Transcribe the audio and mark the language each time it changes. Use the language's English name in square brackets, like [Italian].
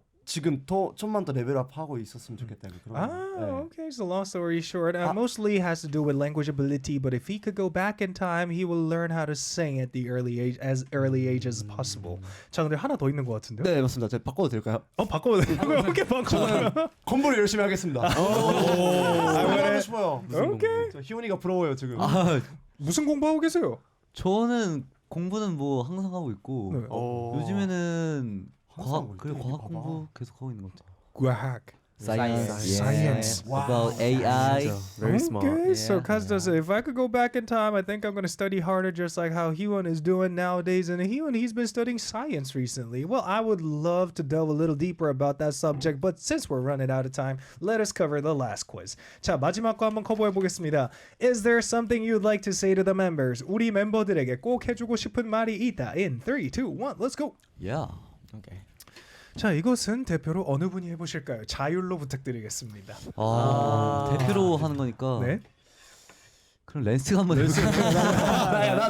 [Korean] 지금 더 좀만 더 레벨업 하고 있었으면 좋겠다는 그런. [English] Okay. So long story short, mostly has to do with language ability. But if he could go back in time, he will learn how to sing at the early age as possible. [Korean] 자, 근데 하나 더 있는 것 같은데요? 네 맞습니다. 제가 바꿔도 될까요? 바꿔도 돼요? 오케이, 바꿔. 공부를 열심히 하겠습니다. 하고 싶어요. 오케이. 저 희원이가 부러워요 지금. 무슨 공부하고 계세요? 저는 공부는 뭐 항상 하고 있고 네. 요즘에는 과학 뭐 그래 이렇게 과학 봐봐. 공부 계속 하고 있는 것 같아요. 과학. [English] Science. About AI. Very smart. Okay, so Kazuto said, if I could go back in time, I think I'm going to study harder just like how Hyun is doing nowadays. And Hyun, he's been studying science recently. Well, I would love to delve a little deeper about that subject, but since we're running out of time, let us cover the last quiz. [Korean] 자, 마지막 거 한번 커버해 보겠습니다. [English] Is there something you'd like to say to the members? [Korean] 우리 멤버들에게 꼭 해주고 싶은 말이 있다. [English] In 3, 2, 1, let's go. Yeah. Okay. [Korean] 자, 이것은 대표로 어느 분이 해보실까요? 자율로 부탁드리겠습니다. 대표로 하는 거니까. 네. 그럼 렌스가 한번 해볼까요?